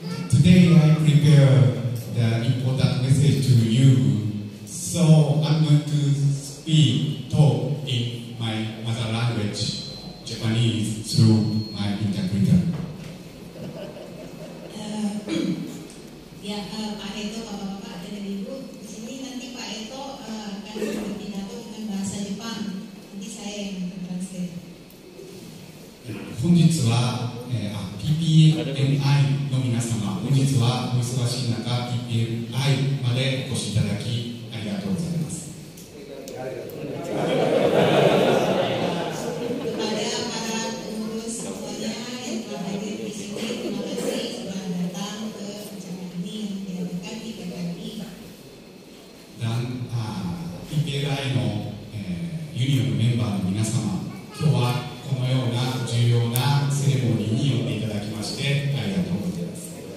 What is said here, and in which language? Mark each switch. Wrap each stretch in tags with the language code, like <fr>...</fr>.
<en>Today I prepare the important message to you. I'm going to talk in my mother language, Japanese, through my interpreter.</en> <id>Pak Eto, Bapak-bapak dan Ibu, di sini nanti Pak Eto akan berpidato dengan bahasa Jepang. Nanti saya yang translate.</id> <ja>本日は、PPMI の皆様、本日はお忙しい中、PPMI までお越しいただきありがとうございます。</ja> <id>Kepada para pengurus semuanya yang telah hadir di sini, terima kasih sudah datang ke acara ini yang diadakan di PPRI. Dan</id> <ja>PPMI の、ユニオンのメンバーの皆様、今日はこのような重要なセレモニーに呼んでいただきましてありがとうございます。</ja>